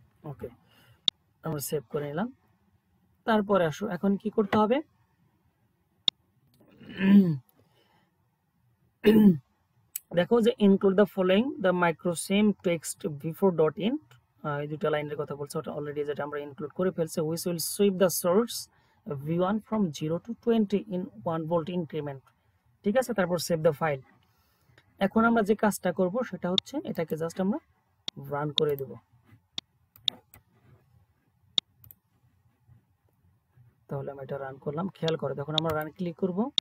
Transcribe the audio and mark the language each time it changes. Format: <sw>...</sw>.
<bn>ওকে, আমরা সেভ করে নিলাম। তারপরে আসো, এখন কি করতে হবে, দেখো যে</bn> <en>include the following the MicroSim text before dot in,</en> <bn>এই দুটো লাইনের কথা বলছে, ওটা অলরেডি যেটা আমরা ইনক্লুড করে ফেলছে।</bn> <en>which will sweep the source V1 from 0 to 20 in 1 volt increment,</en> <bn>ঠিক আছে, তারপর</bn> <en>Save the file.</en> <bn>এখন আমরা যে কাজটা করব সেটা হচ্ছে এটাকে জাস্ট আমরা রান করে দেব। তাহলে আমি এটা রান করলাম, খেয়াল করে তখন আমরা রান ক্লিক করব।</bn>